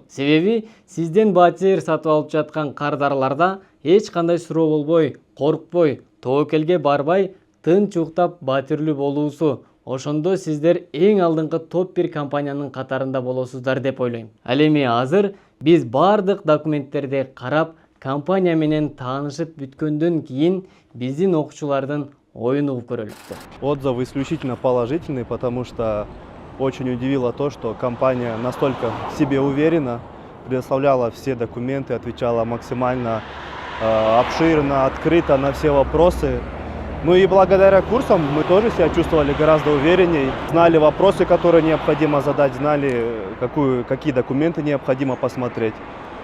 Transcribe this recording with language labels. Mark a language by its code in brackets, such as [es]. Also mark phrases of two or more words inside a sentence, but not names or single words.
[ky] Себеби сизден батир сатып алып жаткан кардарларда эч кандай суроо болбой, коркпой, тоокелге барбай, тынч уктап батирлүү болуусу, ошондо сиздер эң алдыңкы топ-1 компаниянын катарында болосуздар деп ойлойм. Ал эми азыр биз бардык документтерди карап, компания менен таанышып бүткөндөн кийин биздин окуучулардын оюн угуп көрөлү. [ru] Отзывы исключительно положительные, потому что очень удивило то, что компания настолько в себе уверена, предоставляла все документы, отвечала максимально обширно, открыто на все вопросы. Ну и благодаря курсам мы тоже себя чувствовали гораздо увереннее, знали вопросы, которые необходимо задать, знали, какие документы необходимо посмотреть.